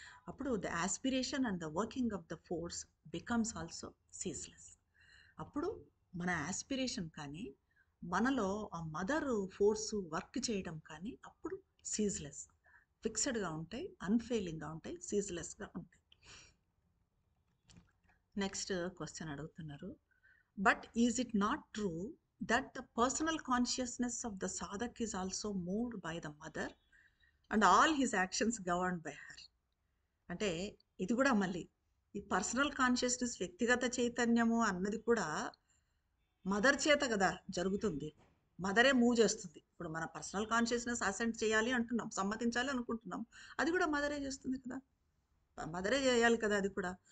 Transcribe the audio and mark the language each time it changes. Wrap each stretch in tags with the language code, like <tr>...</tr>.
<te>అప్పుడు</te> <en>The aspiration and the working of the force becomes also ceaseless.</en> <te>అప్పుడు మన aspiration కానీ మనలో ఆ మదర్ ఫోర్స్ వర్క్ చేయడం కానీ అప్పుడు సీజ్లెస్, ఫిక్స్డ్గా ఉంటాయి, అన్ఫెయిలింగ్గా ఉంటాయి, సీజ్లెస్గా ఉంటాయి. నెక్స్ట్ క్వశ్చన్ అడుగుతున్నారు.</te> <en>But is it not true that the personal consciousness of the sadhak is also moved by the mother and all his actions governed by her?</en> <te>అంటే ఇది కూడా మళ్ళీ ఈ పర్సనల్ కాన్షియస్నెస్, వ్యక్తిగత చైతన్యము అన్నది కూడా మదర్ చేత కదా జరుగుతుంది. మదరే మూవ్ చేస్తుంది. ఇప్పుడు మన పర్సనల్ కాన్షియస్నెస్ అసెంట్ చేయాలి అంటున్నాం, సమ్మతించాలి అనుకుంటున్నాం, అది కూడా మదరే చేస్తుంది కదా, మదరే చేయాలి కదా అది కూడా.</te>